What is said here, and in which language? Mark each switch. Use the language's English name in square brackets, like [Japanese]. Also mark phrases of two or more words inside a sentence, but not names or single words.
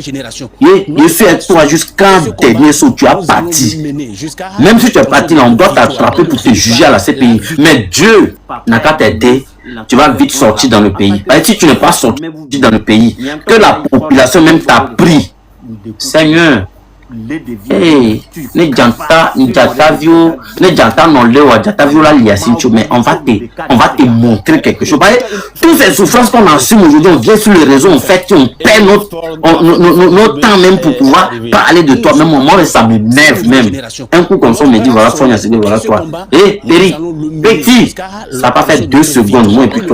[French] Je suis avec toi jusqu'à dernier saut. Tu as parti. Même si tu es parti là, on doit t'attraper pour te juger à la CPI. Mais Dieu n'a qu'à t'aider. Tu vas vite sortir dans le pays. Si tu n'es pas sorti dans le pays, que la population même t'a pris. Seigneur. [Ewe] Hey, ne janta vio, ne janta non le wa janta vio la liasincho, [French] mais on va te montrer quelque chose. Toutes ces souffrances qu'on assume aujourd'hui, on vient sur les réseaux, on fait, on perd notre temps même pour pouvoir parler de toi. Même moi, ça m'énerve même. Un coup comme ça, on me dit voilà, Ford Nassingbe, voilà toi. Et Eric, petit, ça n'a pas fait 2 secondes, moi et puis toi.